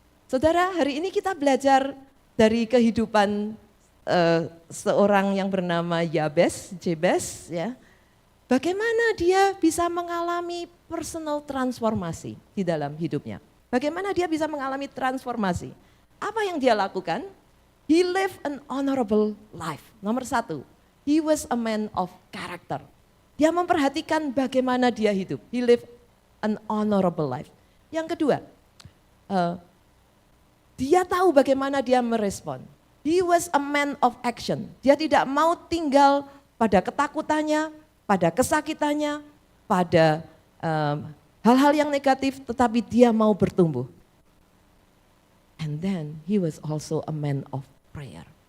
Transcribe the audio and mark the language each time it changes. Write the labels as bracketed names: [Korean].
[Indonesian] Saudara, hari ini kita belajar dari kehidupan seorang yang bernama Jabes, ya. Bagaimana dia bisa mengalami personal transformasi di dalam hidupnya. Bagaimana dia bisa mengalami transformasi. Apa yang dia lakukan? [English] He lived an honorable life. [Indonesian] Nomor satu. [English] He was a man of character. [Indonesian] Dia memperhatikan bagaimana dia hidup. [English] He lived an honorable life. [Indonesian] Yang kedua, dia tahu bagaimana dia merespon. [English] He was a man of action. [Indonesian] Dia tidak mau tinggal pada ketakutannya, pada kesakitannya, pada hal-hal yang negatif, tetapi dia mau bertumbuh. [English] And then he was also a man of prayer.